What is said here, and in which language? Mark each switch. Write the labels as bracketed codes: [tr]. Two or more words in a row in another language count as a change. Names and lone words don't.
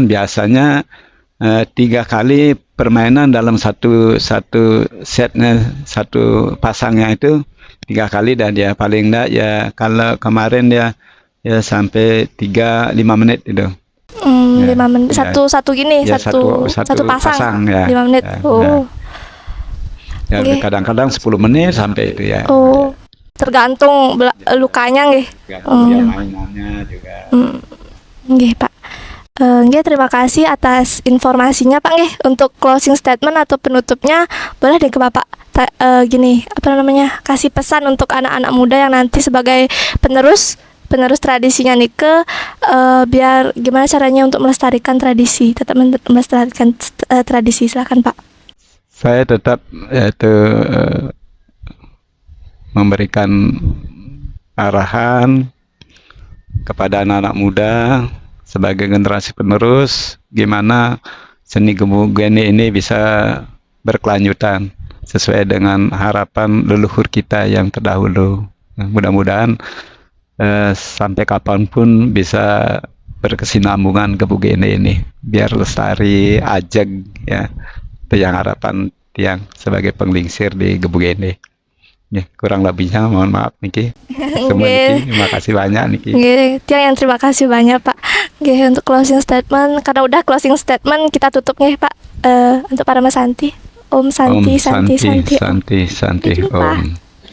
[id] Biasanya 3 kali permainan dalam satu setnya, satu pasangnya itu 3 kali, dan dia paling enggak ya kalau kemarin dia ya sampai 3-5 menit itu. 5 menit Ya. satu gini, Ya, satu pasang, ya. 5 menit. Ya, Oh. ya. Oke. Kadang-kadang 10 menit sampai itu ya. Oh. Tergantung lukanya nggih. Ya, mainannya juga. Nggih, Pak. Nggih, terima kasih atas informasinya, Pak nggih. Untuk [en] closing statement [id] atau penutupnya boleh deh ke Bapak. Gini, apa namanya? Kasih pesan untuk anak-anak muda yang nanti sebagai penerus tradisinya Nike, biar gimana caranya untuk melestarikan tradisi, tetap melestarikan tradisi. Silakan, Pak. Saya tetap memberikan arahan kepada anak-anak muda sebagai generasi penerus, gimana seni gebuk geni ini bisa berkelanjutan sesuai dengan harapan leluhur kita yang terdahulu. Mudah-mudahan sampai kapanpun bisa berkesinambungan gebuk geni ini, biar lestari, ajeg ya. Itu yang harapan tiang sebagai penglingsir di gebuk geni. Ya, kurang lebihnya mohon maaf Niki. Semua Niki, terima kasih banyak Niki. Tiang yang terima kasih banyak, Pak. Untuk [en] closing statement, [id] karena udah [en] closing statement [id] kita tutup nih, Pak. Untuk para Mas Santi. [sa] Om Santi, Om Santi. Santi, Om. Om.